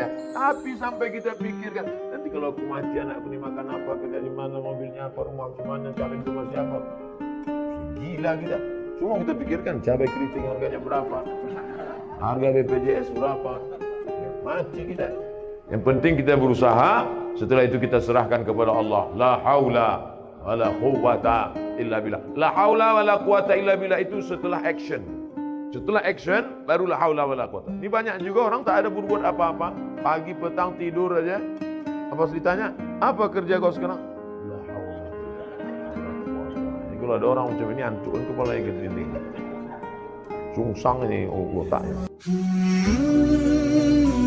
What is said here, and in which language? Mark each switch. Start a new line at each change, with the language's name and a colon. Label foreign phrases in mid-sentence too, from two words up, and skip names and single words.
Indonesian: Tapi sampai kita pikirkan, nanti kalau aku mati anakku ini makan apa, kerja di mana, mobilnya apa, rumah gimana, kawin sama siapa. Gila kita. Semua kita pikirkan cabai keriting harganya berapa, harga BPJS berapa. Mati kita. Yang penting kita berusaha, setelah itu kita serahkan kepada Allah.
Arabic: لا حول ولا قوة إلا بالله. لا حول ولا قوة إلا بالله
Indonesian: itu setelah action. Setelah action baru
Arabic: لا حول ولا قوة.
Indonesian: Ini banyak juga orang tak ada berbuat apa-apa, pagi petang tidur aja. Apa ditanya, apa kerja kau sekarang?
Arabic: لا حول.
Indonesian: Ini kalau ada orang macam ini hancur kepala yang gede-gede. Sungsang ini otaknya.